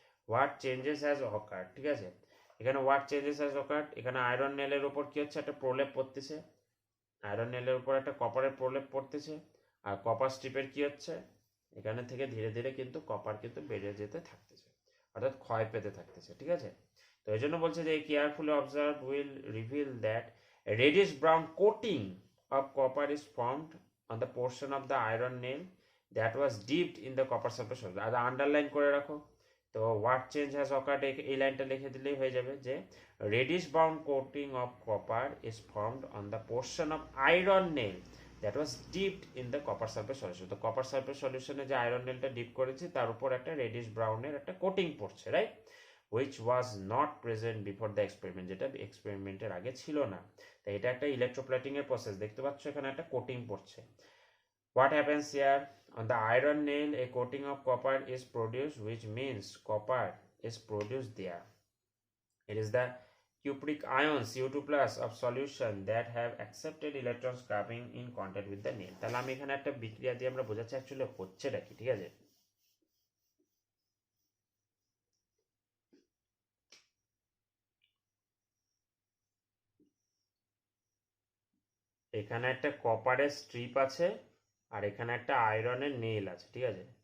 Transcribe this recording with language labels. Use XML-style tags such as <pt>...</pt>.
<en>what changes has occurred,</en> <bn>ঠিক আছে? এখানে হোয়াট চেঞ্জেস হ্যাজ অকার্ড, এখানে আয়রন নেলের উপর কি হচ্ছে, একটা প্রলেপ পড়তেছে, আয়রন নেলের উপর একটা কপারের প্রলেপ পড়তেছে, আর কপার স্ট্রিপের কি হচ্ছে, এখানে থেকে ধীরে ধীরে কিন্তু কপার কিন্তু বেড়ে যেতে থাকতেছে, অর্থাৎ ক্ষয় পেতে থাকতেছে, ঠিক আছে? তো এই জন্য বলছে যে</bn> <en>Carefully observe will reveal that reddish brown coating of copper is formed on the portion of the iron nail that was dipped in the copper sulphate solution.</en> <bn>আর underline করে রাখো।</bn> <en>তো what change has occurred,</en> <bn>এই লাইনটা লিখে দিলেই হয়ে যাবে, যে</bn> <en>reddish brown coating of copper is formed on the portion of iron nail that was dipped in the copper sulfate solution।</en> <bn>তো কপার সালফেট সলিউশনে যে আয়রন নেলটা ডিপ করেছি তার উপর একটা রেডিশ ব্রাউনের একটা কোটিং পড়ছে, right?</bn> <en>which was not present before the experiment,</en> <bn>যেটা এক্সপেরিমেন্টের আগে ছিল না। তাই এটা একটা ইলেকট্রোপ্লেটিং এর প্রসেস, দেখতে পাচ্ছ এখানে একটা কোটিং পড়ছে।</bn> <en>What happens here, on the iron nail a coating of copper is produced, which means copper is produced there। It is the cupric ions Cu2 plus of solution that have accepted electrons coming in contact with the nail।</en> <bn>তাহলে আমি এখানে একটা বিক্রিয়া দিয়ে আমরা বোঝাচ্ছি actually হচ্ছেটা কি, ঠিক আছে? এখানে একটা কপারের স্ট্রিপ আছে আর এখানে একটা আয়রনের নেল আছে, ঠিক আছে?</bn>